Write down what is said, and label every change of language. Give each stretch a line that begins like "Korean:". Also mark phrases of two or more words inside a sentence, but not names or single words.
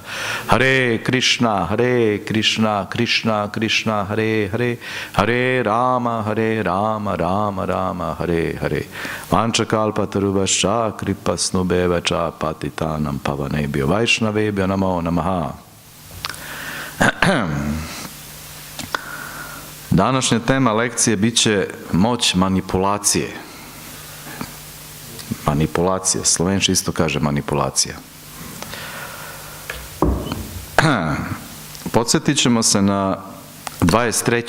Sanskrit: Hare Krishna Krishna Krishna Hare Hare Hare Rama Rama Rama Hare Hare. Vanchakalpatarubhascha kripasnubhevacha patitanam pavanebhyo vaishnavebhyo namo namaha.
Croatian: Današnja tema lekcije bit će moć manipulacije. Manipulacija, slovenski isto kaže manipulacija. Podsjetit ćemo se na 23.